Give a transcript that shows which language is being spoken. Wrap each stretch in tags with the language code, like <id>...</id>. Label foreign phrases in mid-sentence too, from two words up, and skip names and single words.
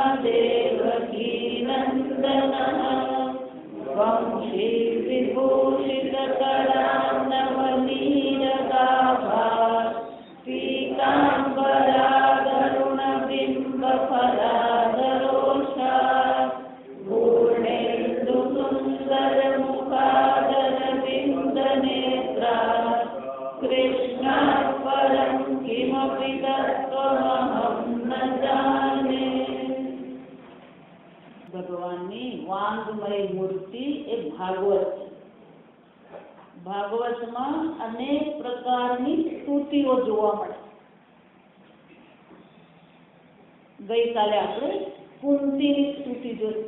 <sa>देवकीनन्दनः वंशी विभूषितकरान्नवनीरदाभा पीताम्बरागरुणबिम्बफलादरोषा पूर्णेन्दुसुन्दरमुखादरविन्दनेत्रा कृष्णा परं किमपि तत्त्वमहं न जाने।</sa> <gu>ભગવાનની વાંગમય મૂર્તિ એ ભાગવત છે. ભાગવતમાં અનેક પ્રકારની સ્તુતિઓ જોવા મળે. ગઈકાલે આપણે કુંતીની સ્તુતિ જોઈ.</gu>